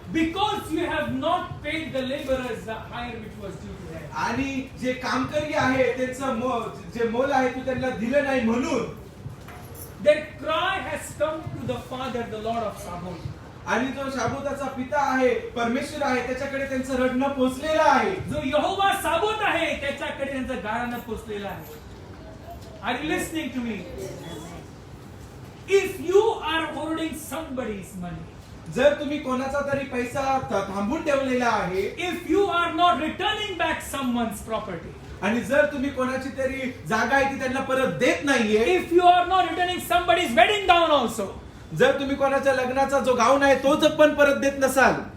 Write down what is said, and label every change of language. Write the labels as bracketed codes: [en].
[en] Because you have not paid the laborers the hire which was due to them. [mr] आणि जे कामकरी आहे त्यांचं जे मोल आहे ते त्यांना दिलं नाही म्हणून [en] Their cry has come to the Father, the Lord of Sabaoth. [mr] आणि जो शाबोताचा पिता आहे, परमेश्वर आहे, त्याच्याकडे त्यांचं रडणं पोचलेलं आहे. जो यहोवा साबोत आहे त्याच्याकडे त्यांचं गाणं पोचलेलं आहे. [en] Are you listening to me? If you are hoarding somebody's money, [mr] जर तुम्ही कोणाचा तरी पैसा थांबून ठेवलेला आहे, [en] if you are not returning back someone's property, [mr] आणि जर तुम्ही कोणाची तरी जागा आहे ती त्यांना परत देत नाहीये, [en] if you are not returning somebody's wedding gown also, [mr] जर तुम्ही कोणाच्या लग्नाचा जो गाऊन आहे तोच पण परत देत नसाल,